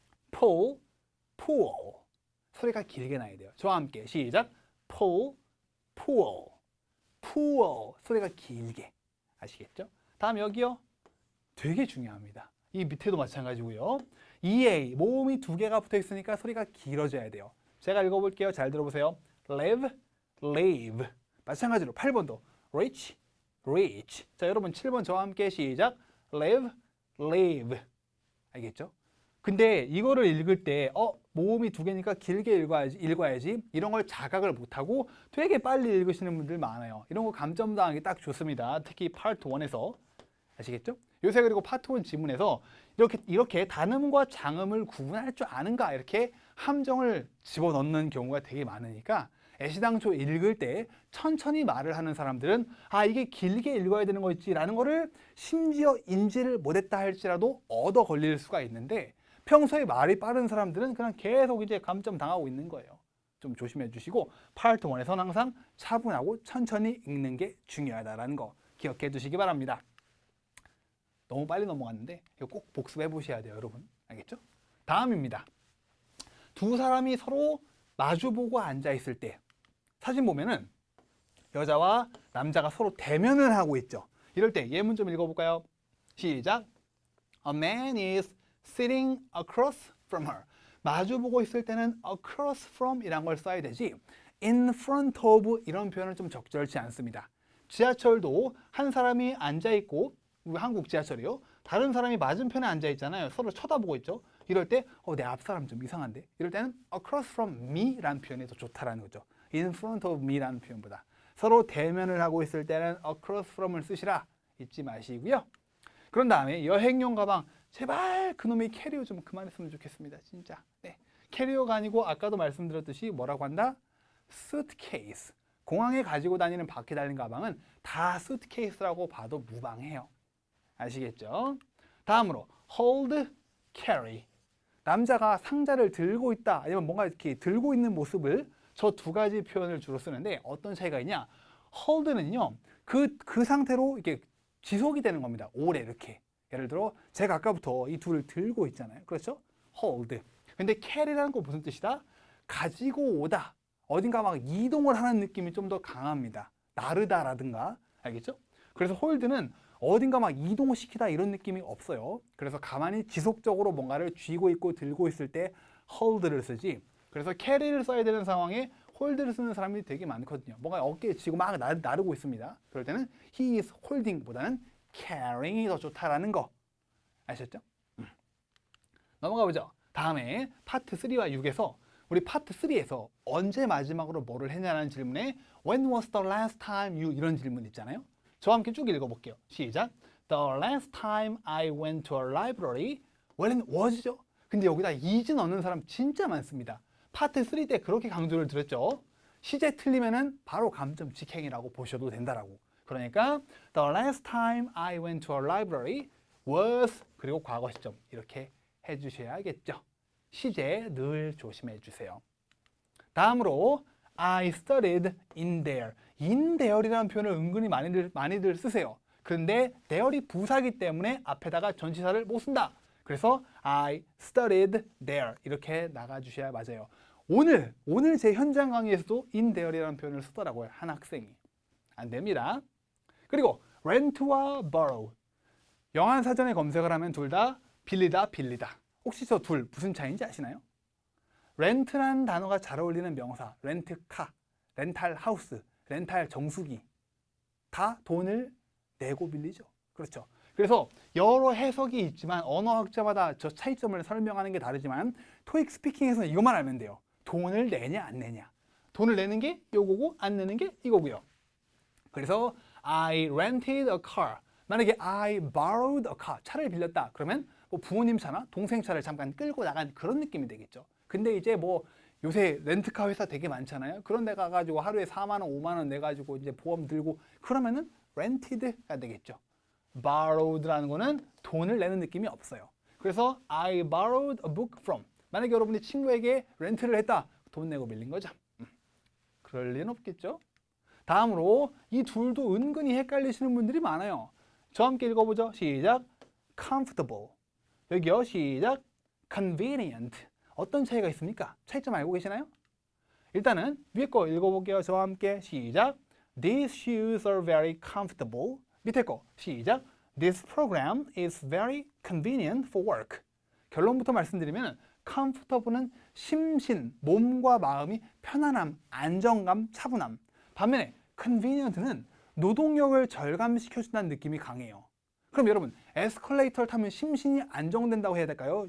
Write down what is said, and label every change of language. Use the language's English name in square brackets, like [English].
[Korean] pull, pool 소리가 길게 나야 돼요. 저와 함께 시작. pull, pool, pool 소리가 길게 아시겠죠? 다음 여기요. 되게 중요합니다. 이 밑에도 마찬가지고요. EA 모음이 2개가 붙어 있으니까 소리가 길어져야 돼요. 제가 읽어볼게요. 잘 들어보세요. [English] live, live [Korean] 마찬가지로 8번도 [English] reach, reach. [Korean] 자 여러분 7번 저와 함께 시작. [English] live, live 알겠죠? [Korean] 근데 이거를 읽을 때 모음이 2개니까 길게 읽어야지 이런 걸 자각을 못하고 되게 빨리 읽으시는 분들 많아요. 이런 거 감점당하기 딱 좋습니다. 특히 파트 1에서 아시겠죠? 요새 그리고 파트 1 지문에서 이렇게 단음과 장음을 구분할 줄 아는가 이렇게 함정을 집어넣는 경우가 되게 많으니까 애시당초 읽을 때 천천히 말을 하는 사람들은 이게 길게 읽어야 되는 거있지라는 거를 심지어 인지를 못했다 할지라도 얻어 걸릴 수가 있는데 평소에 말이 빠른 사람들은 그냥 계속 이제 감점 당하고 있는 거예요. 좀 조심해 주시고 파트 1에서는 항상 차분하고 천천히 읽는 게 중요하다는 거 기억해 두시기 바랍니다. 너무 빨리 넘어갔는데 이거 꼭 복습해 보셔야 돼요, 여러분. 알겠죠? 다음입니다. 두 사람이 서로 마주보고 앉아 있을 때 사진 보면은 여자와 남자가 서로 대면을 하고 있죠. 이럴 때 예문 좀 읽어볼까요? 시작. [English] A man is sitting across from her. [Korean] 마주보고 있을 때는 across from 이란 걸 써야 되지 in front of 이런 표현은 좀 적절치 않습니다. 지하철도 한 사람이 앉아있고 우리 한국 지하철이요. 다른 사람이 맞은편에 앉아있잖아요. 서로 쳐다보고 있죠. 이럴 때 내 앞사람 좀 이상한데? 이럴 때는 [English] across from me [Korean] 라는 표현이 더 좋다라는 거죠. [English] in front of me [Korean] 라는 표현보다. 서로 대면을 하고 있을 때는 across from을 쓰시라. 잊지 마시고요. 그런 다음에 여행용 가방 제발 그놈의 캐리어 좀 그만했으면 좋겠습니다. 진짜. 네. 캐리어가 아니고 아까도 말씀드렸듯이 뭐라고 한다? [English] suitcase. [Korean] 공항에 가지고 다니는 바퀴 달린 가방은 다 suitcase라고 봐도 무방해요. 아시겠죠? 다음으로 [English] hold, carry. [Korean] 남자가 상자를 들고 있다 아니면 뭔가 이렇게 들고 있는 모습을 저 두 가지 표현을 주로 쓰는데 어떤 차이가 있냐? hold는요. 그 상태로 이렇게 지속이 되는 겁니다. 오래 이렇게. 예를 들어 제가 아까부터 이 둘을 들고 있잖아요. 그렇죠? hold. 근데 carry라는 거 무슨 뜻이다? 가지고 오다. 어딘가 막 이동을 하는 느낌이 좀 더 강합니다. 나르다라든가. 알겠죠? 그래서 hold는 어딘가 막 이동을 시키다 이런 느낌이 없어요. 그래서 가만히 지속적으로 뭔가를 쥐고 있고 들고 있을 때 hold를 쓰지. 그래서 carry를 써야 되는 상황에 hold를 쓰는 사람들이 되게 많거든요. 뭔가 어깨에 쥐고 막 나르고 있습니다. 그럴 때는 [English] he is holding [Korean] 보다는 carrying이 더 좋다라는 거 아셨죠? 넘어가 보죠. 다음에 파트 3와 6에서 우리 파트 3에서 언제 마지막으로 뭐를 했냐는 질문에 [English] When was the last time you [Korean] 이런 질문 있잖아요. 저와 함께 쭉 읽어볼게요. 시작. [English] The last time I went to a library When was죠? [Korean] 근데 여기다 is 넣는 사람 진짜 많습니다. 파트 3 때 그렇게 강조를 드렸죠. 시제 틀리면은 바로 감점 직행이라고 보셔도 된다라고. 그러니까 [English] The last time I went to a library was [Korean] 그리고 과거 시점 이렇게 해주셔야겠죠. 시제 늘 조심해 주세요. 다음으로 [English] I studied in there. [Korean] in there이라는 표현을 은근히 많이들 쓰세요. 그런데 there이 부사기 때문에 앞에다가 전치사를 못 쓴다. 그래서 [English] I studied there [Korean] 이렇게 나가주셔야 맞아요. 오늘 제 현장 강의에서도 in there이라는 표현을 쓰더라고요. 한 학생이. 안 됩니다. 그리고 rent와 borrow. 영한사전에 검색을 하면 둘 다 빌리다. 혹시 저 둘 무슨 차이인지 아시나요? 렌트라는 단어가 잘 어울리는 명사, 렌트카, 렌탈 하우스, 렌탈 정수기 다 돈을 내고 빌리죠. 그렇죠. 그래서 여러 해석이 있지만 언어학자마다 저 차이점을 설명하는 게 다르지만 토익 스피킹에서는 이것만 알면 돼요. 돈을 내냐 안 내냐. 돈을 내는 게 요거고 안 내는 게 이거고요. 그래서 [English] I rented a car. [Korean] 만약에 [English] I borrowed a car. [Korean] 차를 빌렸다. 그러면 뭐 부모님 차나 동생 차를 잠깐 끌고 나간 그런 느낌이 되겠죠. 근데 이제 뭐 요새 렌트카 회사 되게 많잖아요. 그런 데 가가지고 하루에 4만 원, 5만 원 내가지고 이제 보험 들고 그러면은 rented가 되겠죠. borrowed라는 거는 돈을 내는 느낌이 없어요. 그래서 [English] I borrowed a book from. [Korean] 만약에 여러분이 친구에게 렌트를 했다. 돈 내고 빌린 거죠. 그럴 리는 없겠죠. 다음으로 이 둘도 은근히 헷갈리시는 분들이 많아요. 저와 함께 읽어보죠. 시작. comfortable. 여기요. 시작. convenient. 어떤 차이가 있습니까? 차이점 알고 계시나요? 일단은 위에 거 읽어볼게요. 저와 함께 시작. [English] These shoes are very comfortable. [Korean] 밑에 거 시작. [English] This program is very convenient for work. [Korean] 결론부터 말씀드리면 comfortable는 심신, 몸과 마음이 편안함, 안정감, 차분함. 반면에 convenient는 노동력을 절감시켜준다는 느낌이 강해요. 그럼 여러분 에스컬레이터를 타면 심신이 안정된다고 해야 될까요?